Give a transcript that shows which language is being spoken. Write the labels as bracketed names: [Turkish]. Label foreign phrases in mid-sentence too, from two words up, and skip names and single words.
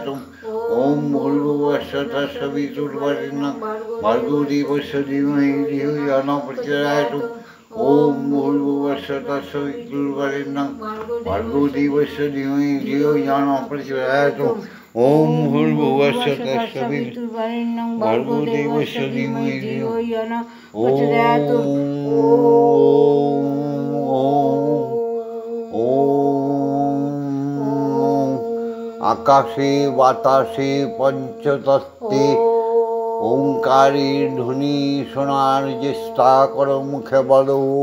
[Sanskrit] ওম ভূর্ভুবস্সু তস্য বিতুর্বরেণ্যং ভর্গো দেবস্য ধীমহি ধিয়ো ইয়ো নঃ প্রচোদয়াৎ। ওম ভূর্ভুবস্সু তস্য বিতুর্বরেণ্যং ভর্গো দেবস্য ধীমহি ধিয়ো ইয়ো নঃ প্রচোদয়াৎ। ওম ভূর্ভুবস্সু তস্য বিতুর্বরেণ্যং ভর্গো দেবস্য ধীমহি ধিয়ো ইয়ো নঃ প্রচোদয়াৎ। [Bangla] আকাশে বাতাসে পঞ্চতত্ত্বে ওঙ্কারের ধ্বনি শোনার চেষ্টা করো, মুখে বলো।